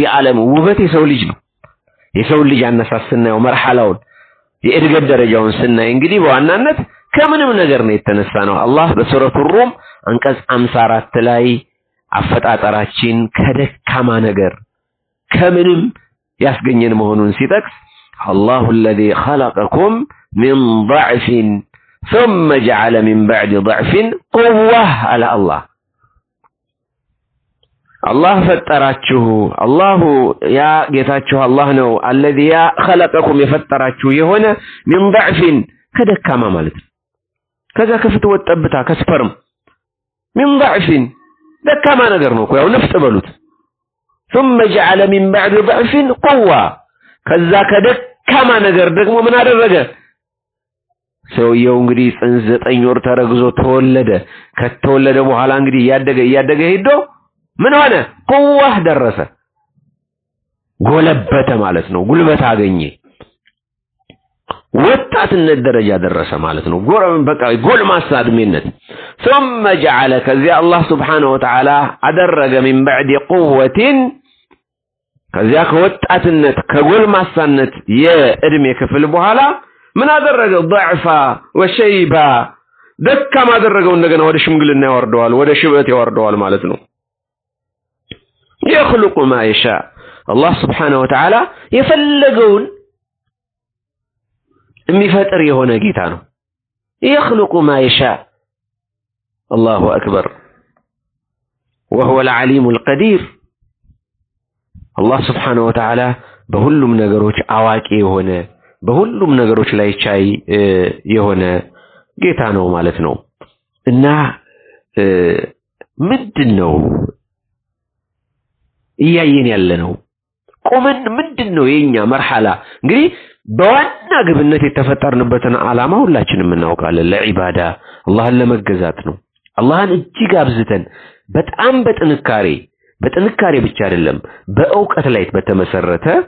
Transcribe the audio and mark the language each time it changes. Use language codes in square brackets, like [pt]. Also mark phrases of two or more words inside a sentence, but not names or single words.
[am] ዓለም ውበት የሰው ልጅ ነው የሰው ልጅ አነሳስና ነው መርሐላውን የእድገት ደረጃውን ስናይ እንግዲህ በዋናነት ከምንም ነገር ነው የተነሳ ነው አላህ በሱረቱ ሩም አንቀጽ 54 ላይ አፈጣጠራችን ከደካማ ነገር ከምንም ያስገኘን መሆኑን ሲጠቅስ [ar] الله الذي خلقكم من ضعف ثم جعل من بعد ضعف قوة على الله ፈጠራችሁ الله يا ጌታችሁ الله ነው الذي خلقكم [am] የፈጠራችሁ የሆነ [ar] من ضعف [am] ከደካማ ማለት ከዛ ከፍትወት ጠብታ ከስፐርም [ar] من ضعف [am] ደካማ ነገር ነው ያው ነፍስ በሉት [ar] ثم جعل من بعد ضعف قوة [am] ከዛ ከደካማ ነገር ደግሞ ምን አደረገ ሰውየው እንግዲህ ጽንስ 9 ወር ተረግዞ ተወለደ ከተወለደ በኋላ እንግዲህ ያደገ ሄዶ ምን ሆነ قوة ደረሰ ጎለበተ ማለት ነው ጉልበት አገኘ ወጣትነት ደረጃ ደረሰ ማለት ነው በቃ ጎልማሳ እድሜነት [ar] ثم جعل [am] ከዚያ አላህ [ar] سبحانه وتعالى [am] አደረገ [ar] من بعد قوة [am] ከዚያ ከወጣትነት ከጎልማሳነት የእድሜ ክፍል በኋላ ምን አደረገ [ar] ضعفا وشيبا [am] ደካማ አደረገው እንደገና ወደ ሽምግልና ያወርደዋል ወደ ሽበት ያወርደዋል ማለት ነው [ar] يخلق ما يشاء الله سبحانه وتعالى [am] የፈለገውን የሚፈጥር የሆነ ጌታ ነው [ar] يخلق ما يشاء الله أكبر وهو العليم القدير الله سبحانه وتعالى [am] በሁሉም ነገሮች አዋቂ የሆነ በሁሉም ነገሮች ላይ ቻይ የሆነ ጌታ ነው ማለት ነው እና ምንድነው እያየን ያለነው ቆመን ምንድነው የኛ መርሐላ እንግዲህ በዋና ግብነት የተፈጠርንበትን ዓላማ ሁላችንም እናውቃለን ለዒባዳ አላህን ለመገዛት ነው አላህን እጅግ አብዝተን በጣም በጥንካሬ ብቻ አይደለም በእውቀት ላይ በተመሰረተ